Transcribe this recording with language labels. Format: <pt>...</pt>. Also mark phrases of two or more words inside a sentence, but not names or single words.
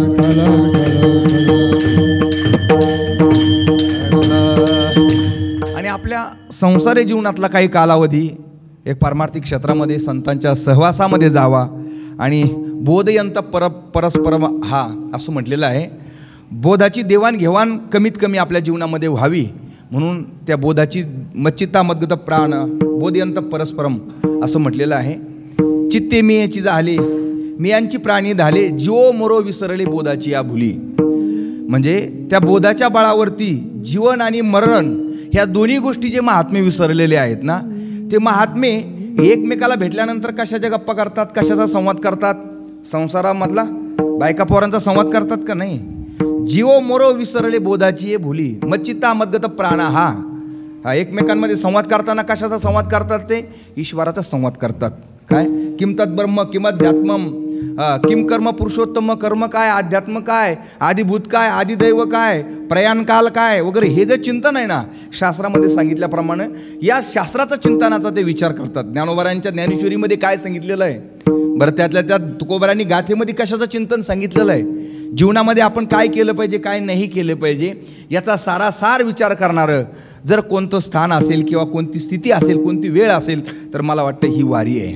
<mr>आणि आपल्या संसारी जीवनातला काही कालावधी एक पारमार्थिक क्षेत्रामध्ये संतांच्या सहवासामध्ये जावा आणि</mr> <sa>बोधयंत परस्परम</sa> <mr>हा असं म्हटलेलं आहे. बोधाची देवाणघेवाण कमीत कमी आपल्या जीवनामध्ये व्हावी म्हणून त्या बोधाची</mr> <sa>मच्चित्ता मद्गत प्राण बोधयंत परस्परम</sa> <mr>असं म्हटलेलं आहे. चित्ते मी याची झाले, मी यांची प्राणी झाले, जीव मोरो विसरले बोधाची या भुली. म्हणजे त्या बोधाच्या बळावरती जीवन आणि मरण ह्या दोन्ही गोष्टी जे महात्मे विसरलेले आहेत ना, ते महात्मे एकमेकाला भेटल्यानंतर कशाच्या गप्पा करतात, कशाचा संवाद करतात, संसारामधला बायका पोरांचा संवाद करतात का नाही. जीव मोरो विसरले बोधाची ये भुली,</mr> <sa>मच्चित्ता मद्गत प्राणा</sa> <mr>हा एकमेकांमध्ये संवाद करताना कशाचा संवाद करतात, ते ईश्वराचा संवाद करतात. काय</mr> <sa>किम तद्ब्रह्म किम अध्यात्मम, किम कर्म पुरुषोत्तम,</sa> <mr>कर्म काय, अध्यात्म काय, आदिभूत काय, आदिदैव काय, प्रयाणकाल काय वगैरे हे जे चिंतन आहे ना, शास्त्रामध्ये सांगितल्याप्रमाणे या शास्त्राचा चिंतनाचा ते विचार करतात. ज्ञानोबारांच्या ज्ञानेश्वरीमध्ये काय सांगितलेलं आहे बरं, त्यातल्या त्यात तुकोबारांनी गाथेमध्ये कशाचं चिंतन सांगितलेलं आहे, जीवनामध्ये आपण काय केलं पाहिजे, काय नाही केलं पाहिजे, याचा सारासार विचार करणारं जर कोणतं स्थान असेल किंवा कोणती स्थिती असेल, कोणती वेळ असेल, तर मला वाटतं ही वारी आहे.</mr>